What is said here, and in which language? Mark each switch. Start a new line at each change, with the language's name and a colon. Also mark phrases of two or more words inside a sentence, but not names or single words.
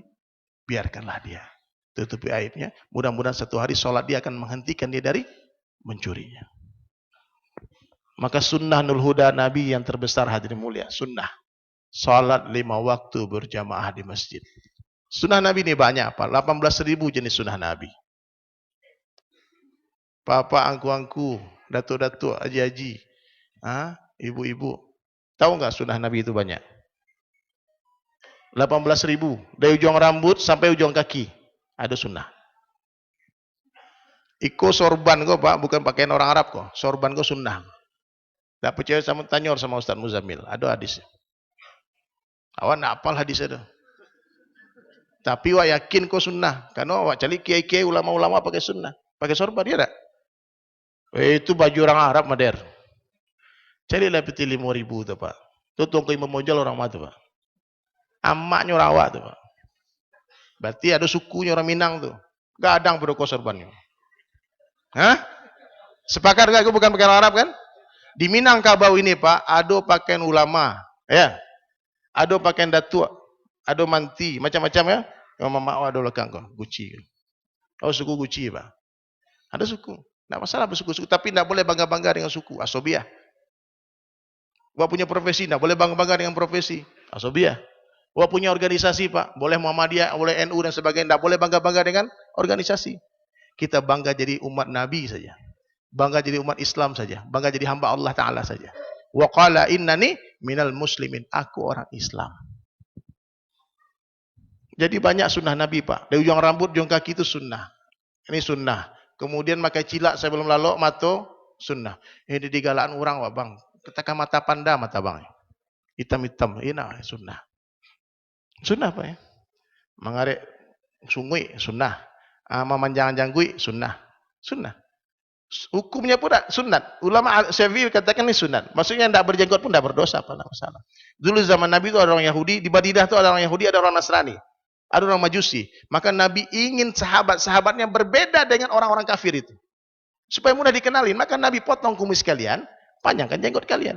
Indonesian: Biarkanlah dia, tutupi aibnya. Mudah-mudahan satu hari sholat dia akan menghentikan dia dari mencurinya. Maka
Arabic: sunnah nul huda
Indonesian: Nabi yang terbesar hadirin mulia, sunnah sholat 5 waktu berjamaah di masjid. Sunnah Nabi ini banyak Pak, 18.000 jenis sunnah Nabi. Papa, angku-angku, datuk-datuk, haji-haji, ibu-ibu, tahu nggak sunnah Nabi itu banyak? 18.000, dari ujung rambut sampai ujung kaki ada sunnah.
Minangkabau: Iko sorban kok Pak, bukan pakaian orang Arab kok. Sorban kok sunnah.
Indonesian: Tak percaya sama tanya sama Ustaz Muzammil, ada hadis.
Minangkabau: Awak nak hafal hadis itu. Tapi awak yakin kok sunnah, karena awak cari kiai-kiai ulama-ulama pakai sunnah, pakai sorban dia tak?
Indonesian: Itu baju orang Arab mader. Carilah peti 5.000 tu Pak.
Minangkabau: Tu tongkoi memojol orang matu Pak. Amaknya orang awak tu Pak.
Indonesian: Berarti ada sukunya orang Minang tu.
Minangkabau: Gadang beroko sorbannya.
Indonesian: Sepakat gak? Aku bukan pakaian Arab kan? Di Minangkabau ini Pak, ada pakaian ulama, ya. Ada pakaian datuk, ada manti, macam-macam ya. Yang mama ada belakang kau, Gucci. Oh suku Gucci Pak. Ada suku. Tidak masalah bersuku-suku, tapi tidak boleh bangga-bangga dengan suku. Asobiah. Wah punya profesi, tidak boleh bangga-bangga dengan profesi. Asobiah. Wah punya organisasi Pak, boleh Muhammadiyah, boleh NU dan sebagainya, tidak boleh bangga-bangga dengan organisasi. Kita bangga jadi umat Nabi saja. Bangga jadi umat Islam saja. Bangga jadi hamba Allah Ta'ala saja.
Arabic: Wa qala innani minal muslimin.
Indonesian: Aku orang Islam. Jadi banyak sunnah Nabi Pak. Dari ujung rambut, ujung kaki itu sunnah. Ini sunnah. Kemudian pakai cilak sebelum lalu mato sunnah. Ini digalaan orang wah bang. Ketika mata panda mata bang. Hitam-hitam. Ini sunnah. Sunnah Pak ya.
Minangkabau: Mengarek sungui sunnah. Memanjang-janggui sunnah.
Indonesian: Sunnah. Hukumnya pun sunat. Ulama Syafi'i katakan ini sunat. Maksudnya tidak berjenggot pun tidak berdosa. Apa masalah. Dulu zaman Nabi itu ada orang Yahudi. Di Madinah itu ada orang Yahudi, ada orang Nasrani. Ada orang Majusi. Maka Nabi ingin sahabat-sahabatnya berbeda dengan orang-orang kafir itu. Supaya mudah dikenalin. Maka Nabi potong kumis kalian, panjangkan jenggot kalian.